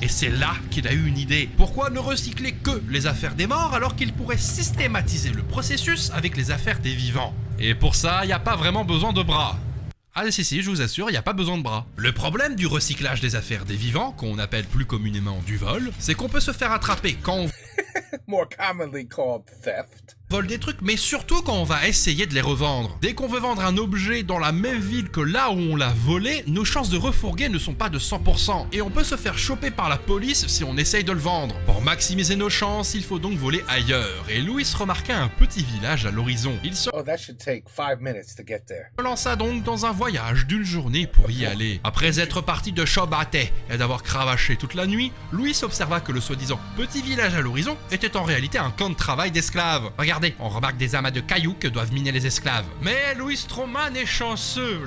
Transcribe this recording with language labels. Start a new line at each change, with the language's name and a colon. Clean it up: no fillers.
French: Et c'est là qu'il a eu une idée. Pourquoi ne recycler que les affaires des morts alors qu'il pourrait systématiser le processus avec les affaires des vivants? Et pour ça, il n'y a pas vraiment besoin de bras. Ah si, je vous assure, il n'y a pas besoin de bras. Le problème du recyclage des affaires des vivants, qu'on appelle plus communément du vol, c'est qu'on peut se faire attraper quand on
English: More commonly called theft.
French: vole des trucs, mais surtout quand on va essayer de les revendre. Dès qu'on veut vendre un objet dans la même ville que là où on l'a volé, nos chances de refourguer ne sont pas de 100%. Et on peut se faire choper par la police si on essaye de le vendre. Pour maximiser nos chances, il faut donc voler ailleurs. Et Louis remarqua un petit village à l'horizon. Il se
English: Oh, that should take 5 minutes to get there.
French: lança donc dans un voyage d'une journée pour y aller. Après être parti de Shobate et d'avoir cravaché toute la nuit, Louis observa que le soi-disant petit village à l'horizon était en réalité un camp de travail d'esclaves. Regardez, on remarque des amas de cailloux que doivent miner les esclaves. Mais Louis Straumann est chanceux.